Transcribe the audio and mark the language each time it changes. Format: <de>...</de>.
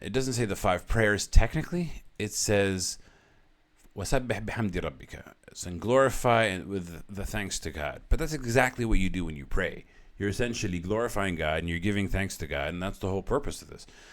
<en>It doesn't say the 5 prayers technically. It says</en> <ar>وَسَبِّحْ بِحَمْدِ رَبِّكَ.</ar> <en>So glorify with the thanks to God. But that's exactly what you do when you pray. You're essentially glorifying God and you're giving thanks to God, and that's the whole purpose of this.</en>